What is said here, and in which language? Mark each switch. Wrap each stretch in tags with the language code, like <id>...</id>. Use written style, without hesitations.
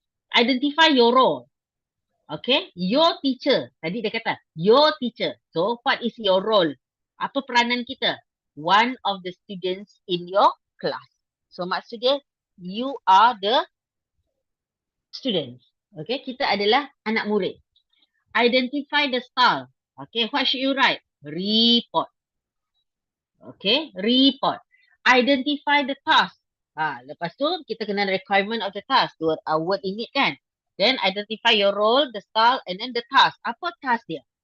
<en>Identify your role. Okay, your teacher.</en> <ms>Tadi dia kata,</ms> <en>your teacher. So, what is your role?</en> <ms>Apa peranan kita?</ms> <en>One of the students in your class. So, maksudnya, you are the students.</en> <ms>Okay, kita adalah anak murid.</ms> <en>Identify the style. Okay, what should you write? Report. Okay, report. Identify the task.</en> <ms>Lepas tu kita kena</ms> <en>requirement of the task. Word init kan. Then identify your role, the style and then the task. Apa task dia?</en>